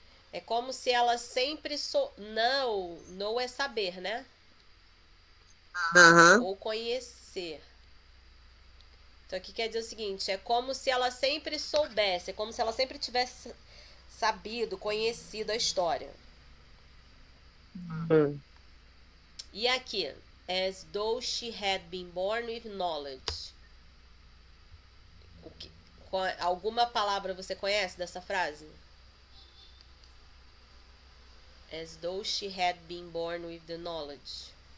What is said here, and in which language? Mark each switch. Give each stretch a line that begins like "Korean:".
Portuguese: É como se ela sempre não é saber, né? Ou conhecer. Então aqui quer dizer o seguinte, é como se ela sempre soubesse, é como se ela sempre tivesse sabido, conhecido a história. E aqui,
English: as though she had been born with knowledge.
Portuguese: Alguma palavra você conhece dessa frase?
English: As though she had been born with the knowledge.